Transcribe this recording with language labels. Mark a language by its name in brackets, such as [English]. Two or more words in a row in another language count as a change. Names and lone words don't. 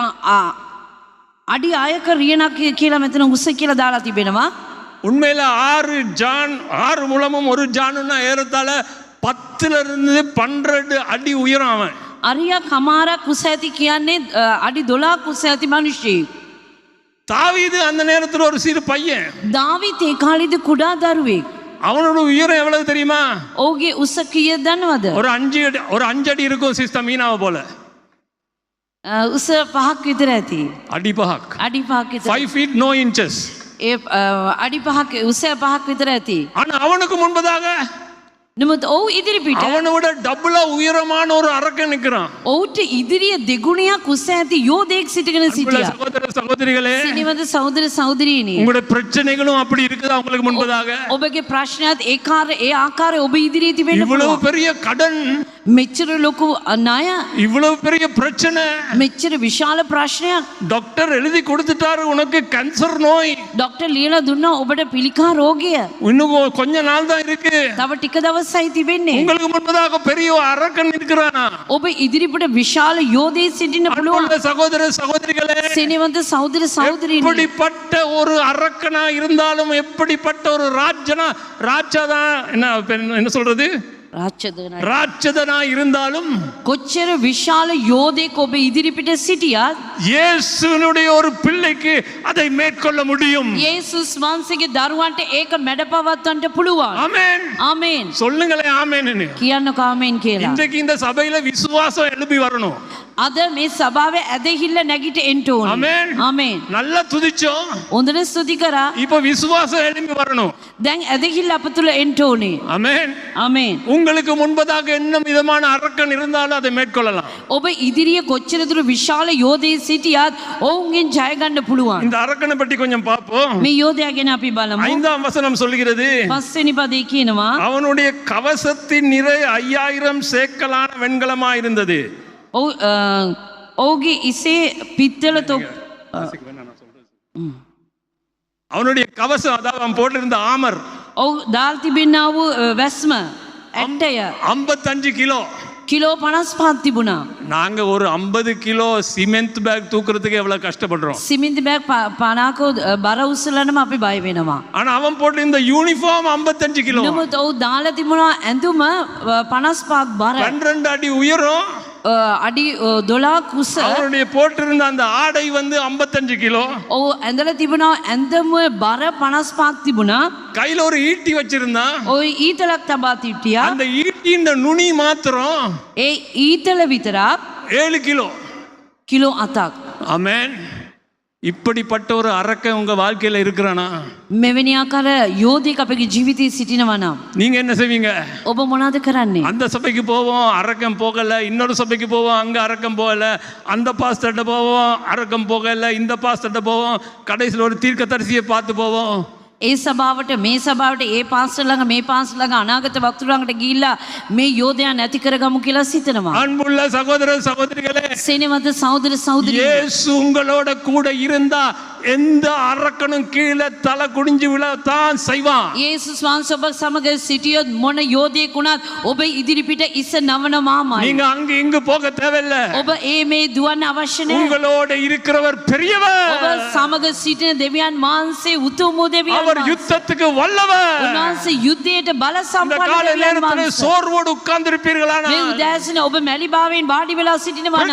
[Sinhala] අඩි ආයක රියනක් කියලා මෙතන උස කියලා දාලා තිබෙනවා. [Tamil] உண்மையில 6 முழமும் 1 ஜானுன்னா ஏறத்தாழ 10ல இருந்து 12 அடி உயரம் அவன். [Sinhala] අරියක් අමාරක් උස ඇති කියන්නේ අඩි 12ක් උස ඇති මිනිහෙක්. [Tamil] தாவீது அந்த நேரத்தில் ஒரு சிறு பையன். [Sinhala] දාවිත් ඒ කාලේදී කුඩා දරුවෙක්. [Tamil] அவனோட உயரம் எவ்வளவு தெரியுமா? [Sinhala] ඔහුගේ උස කීයද දන්නවද? [Tamil] ஒரு 5 அடி இருக்கும் சிஸ்டர் மீனாவை போல. [Sinhala] උස 5ක් විතර ඇති. [Tamil] அடி பஹக். [Sinhala] අඩි 5ක් විතර. [English] 5 feet no inches. [Sinhala] ඒ අඩි 5ක් උස 5ක් විතර ඇති. [Tamil] ஆனா அவனுக்கு முன்பதாக [Sinhala] නමුත් ඔහු ඉදිරිපිට [Tamil] அவனை விட டபுளா உயரமான ஒரு அரக்கன் நிற்கிறான். [Sinhala] ඔහුට ඉදිරිය දෙගුණයක් උස ඇති යෝධයෙක් සිටගෙන සිටියා. [Tamil] சகோதர சகோதரிகளே, [Sinhala] සිනිවද සහෝදර සහෝදරියනි, [Tamil] உங்களுடைய பிரச்சனைகளும் அப்படி இருக்குதா உங்களுக்கு முன்பதாக? [Sinhala] ඔබගේ ප්‍රශ්නයත් ඒ ආකාරය ඔබ ඉදිරියේ තිබෙන්න [Tamil] இவ்வளவு [Sinhala] පුළුවන්. [Tamil] பெரிய கடன், [Sinhala] මෙච්චර ලොකු ණය, [Tamil] இவ்வளவு பெரிய பிரச்சனை, [Sinhala] මෙච්චර විශාල ප්‍රශ්නයක්. [Tamil] டாக்டர் எழுதி கொடுத்துட்டாரு உனக்கு கேன்சர் நோய், [Sinhala] ඩොක්ටර් ලියලා දුන්නා ඔබට පිළිකා රෝගය. [Tamil] இன்னும் கொஞ்ச நாள் தான் இருக்கு. [Sinhala] තව ටික දවසයි තිබෙන්නේ. [Tamil] உங்களுக்கு முன்பதாக பெரிய அரக்கன் நிற்கிறானா? [Sinhala] ඔබ ඉදිරිපට විශාල යෝධයෙක් සිටින්න පුළුවන්. [Tamil] அன்புள்ள சகோதர சகோதரிகளே, [Sinhala] සිනිවන්ත සහෝදර සහෝදරියනි, [Tamil] எப்படிப்பட்ட ஒரு அரக்கனா இருந்தாலும், எப்படிப்பட்ட ஒரு ராஜாதான் என்ன சொல்றது, ராட்சதனா இருந்தாலும், [Sinhala] කොච්චර විශාල යෝධයෙක් ඔබ ඉදිරිපිට සිටියත් [Tamil] இயேசுனுடைய ஒரு பிள்ளைக்கு அதை மேற்கொள்ள முடியும். [Sinhala] යේසුස් වහන්සේගේ දරුවන්ට ඒක මැඩපවත්වන්න පුළුවන්. [Tamil] ஆமென். [Sinhala] ආමේන්. [Tamil] சொல்லுங்களேன் ஆமென்னு. [Sinhala] කියන්නකෝ ආමේන් කියලා. [Tamil] இன்றைக்கு இந்த சபையில விசுவாசம் எழுப்பி வரணும். [Sinhala] අද මේ සභාවේ ඇදහිල්ල නැගිට එන්න ඕනේ. [Tamil] ஆமென். [Sinhala] ආමේන්. [Tamil] நல்லா துதிச்சோம். [Sinhala] හොඳට ස්තුති කරා. [Tamil] இப்ப விசுவாசம் எழுப்பி வரணும். [Sinhala] දැන් ඇදහිල්ල අප තුල එන්න ඕනේ. [Tamil] ஆமென். [Sinhala] ආමේன். [Tamil] உங்களுக்கு முன்பதாக என்ன விதமான அரக்கன் இருந்தாலும் அதை மேற்கொள்ளலாம். [Sinhala] ඔබ ඉදිරියේ කොච්චර දුර විශාල යෝධයෙක් සිටියත් ඔවුන්ගෙන් ජය ගන්න පුළුවන්. [Tamil] இந்த அரக்கனை பற்றி கொஞ்சம் பார்ப்போம். [Sinhala] මේ යෝධයා ගැන අපි බලමු. [Tamil] 5ஆம் வசனம் சொல்கிறது, [Sinhala] 5 වෙනි පදේ කියනවා [Tamil] அவனுடைய கவசத்தின் நிறை 5000 சேக்கலான வெண்கலமா இருந்தது. [Sinhala] ඔහුගේ ඉසේ පිත්තල [Tamil] அவனுடைய கவசம், அதாவது அவன் போட்டிருந்த ஆமர், [Sinhala] ඔහු දාල් තිබෙන්නා වූ වැස්ම ඇට්ටය [Tamil] 55 கிலோ. [Sinhala] කිලෝ 55ක් තිබුණා. [Tamil] நாங்க ஒரு 50 கிலோ [English] cement bag [Tamil] தூக்குறதுக்கு எவ்வளவு கஷ்டப்படுறோம். [Sinhala] සිමින්ති බෑග් 50ක බර උස්සලනම අපි බය වෙනවා. [Tamil] ஆனா அவன் போட்டிருந்த யூனிஃபார்ம் 55 கிலோ. [Sinhala] නමුත් ඔහු දාලා තිබුණා ඇඳුම 55ක් බර. [Tamil] 12 அடி உயரம். [Sinhala] අඩි 12ක් උස. [Tamil] அவனுடைய போட்டிருந்த அந்த ஆடை வந்து 55 கிலோ. [Sinhala] ඔහු ඇඳලා තිබුණා ඇඳුම බර 55ක් තිබුණා. [Tamil] கையில ஒரு ஈட்டி வச்சிருந்தான். [Sinhala] ඔය ඊතලක් තබා තිබ්ටියා. [Tamil] அந்த ஈட்டியின் நுனி மாத்திரம் [Sinhala] ඒ ඊතල විතරක් [Tamil] 7 கிலோ. [Sinhala] කිලෝ 7ක්. [Tamil] ஆமென். இப்படிப்பட்ட ஒரு அரக்கன் உங்க வாழ்க்கையில இருக்கிறானா? [Sinhala] මෙවැනි ආකාර යෝධයෙක් අපගේ ජීවිතයේ සිටිනවා නම් [Tamil] நீங்க என்ன செய்வீங்க? [Sinhala] ඔබ මොනවද කරන්නේ? [Tamil] அந்த சபைக்கு போவோம், அரக்கம் போகல. இன்னொரு சபைக்கு போவோம், அங்க அரக்கம் போகல. அந்த பாஸ்டர்ட்ட போவோம், அரக்கம் போகல. இந்த பாஸ்டர்ட்ட போவோம், கடைசியில் ஒரு தீர்க்கதரிசியை பார்த்து போவோம். [Sinhala] ඒ සභාවට මේ සභාවට ඒ පාස්ටර් ළඟ මේ පාස්ටර් ළඟ අනාගත වක්තෘ ළඟට ගිහිල්ලා මේ යෝධයා නැති කරගමු කියලා සිතනවා. [Tamil] அன்புள்ள சகோதர சகோதரிகளே, [Sinhala] සෙනෙහවද සහෝදර සහෝදරියනි, [Tamil] இயேசு உங்களோட கூட இருந்தா எந்த அரக்கனும் கீழே தலை குனிஞ்சு விழத்தான் செய்வான். [Sinhala] යේසුස් වහන්සේ ඔබ සමග සිටියොත් මොන යෝධයෙක් වුණත් ඔබ ඉදිරිපිට ඉස නවනවාමයි. [Tamil] நீங்க அங்க இங்கு போக தேவையில்ல. [Sinhala] ඔබ ඒ මේ දුවන්න අවශ්‍ය නැහැ. [Tamil] உங்களோட இருக்கிறவர் பெரியவர். [Sinhala] ඔබ සමග සිටින දෙවියන් වහන්සේ උතුම් වූ දෙවියන් [Tamil] அவர் [Sinhala] වහන්සේ. [Tamil] யுத்தத்துக்கு வல்லவர். [Sinhala] උන්වහන්සේ යුද්ධයට බල [Tamil] இந்த [Sinhala] සම්පන්න [Tamil] கால [Sinhala] දෙවියන් [Tamil] நேரத்தில் [Sinhala] වහන්සේ. [Tamil] சோர்வோடு உட்கார்ந்து இருப்பீர்களானா? [Sinhala] මේ උදෑසන ඔබ මැලිභාවයෙන් වාඩි වෙලා සිටිනවා නම්,